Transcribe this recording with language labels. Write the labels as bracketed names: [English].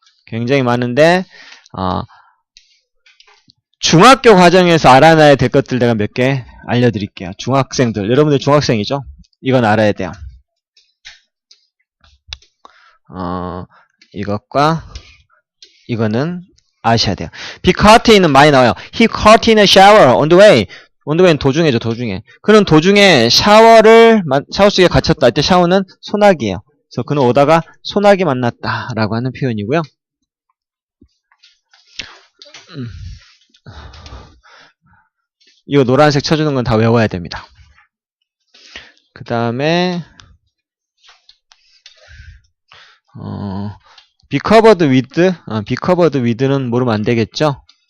[Korean] 굉장히 많은데 중학교 과정에서 알아놔야 될 것들 내가 몇 개 알려드릴게요. 중학생들, 여러분들 중학생이죠? 이건 알아야 돼요. 이것과 이거는 아셔야 돼요. [English] Be caught in [Korean] 은 많이 나와요. [English] He caught in a shower on the way. [Korean] on the way는 도중에죠, 도중에. 그는 도중에 샤워 속에 갇혔다. 이때 샤워는 소나기예요. 그래서 그는 오다가 소나기 만났다라고 하는 표현이고요. 이거 노란색 쳐주는 건 다 외워야 됩니다. 그 다음에 [English] be covered with [Korean] 는 모르면 안 되겠죠?